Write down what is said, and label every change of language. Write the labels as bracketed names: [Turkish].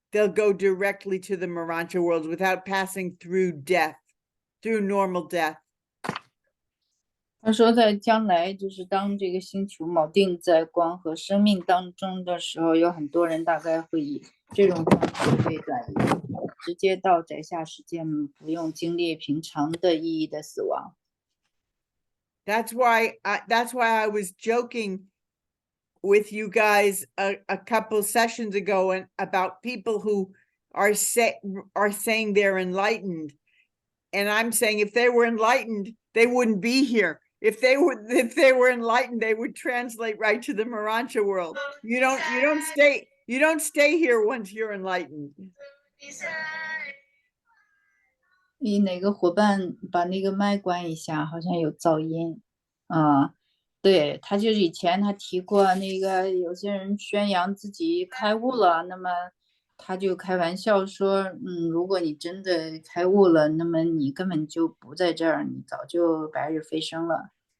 [English] They'll go directly to the Morancha world without passing through death, through normal death. [Chinese] 他说，在将来，就是当这个星球锚定在光和生命当中的时候，有很多人大概会以这种方式被转移，直接到宰下世界，不用经历平常的意义的死亡。 [English] That's why I was joking with you guys a couple sessions ago and about people who are saying they're enlightened, and I'm saying if they were enlightened, they wouldn't be here. If they were enlightened, they would translate right to the Morancha world. You don't stay here once you're enlightened. [Chinese] 你哪个伙伴把那个麦关一下，好像有噪音。对，他就是以前他提过那个有些人宣扬自己开悟了，那么他就开玩笑说，如果你真的开悟了，那么你根本就不在这儿，你早就白日飞升了。